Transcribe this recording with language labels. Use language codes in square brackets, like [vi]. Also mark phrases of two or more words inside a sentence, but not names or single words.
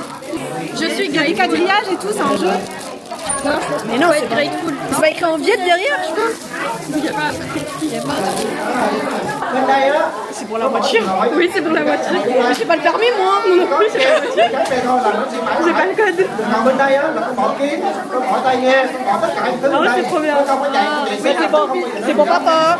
[fr] Je suis grey. Quadrillage et tout, c'est un jeu. Mais non, c'est Grateful. c'est pas écrit en viette derrière, je pense. Il y a pas. C'est pour la voiture. Oui, c'est pour la voiture. Mais j'ai pas le permis, moi. Non, non plus, c'est pas la voiture. J'ai pas le code. [vi] bên đây á là con bỏ kiến, con bỏ tai nghe, con bỏ tất cả những thứ [fr] Non, [vi] bên đây. [fr] c'est trop bien. [vi] Con không có dạy con gì [fr] Mais c'est pour papa.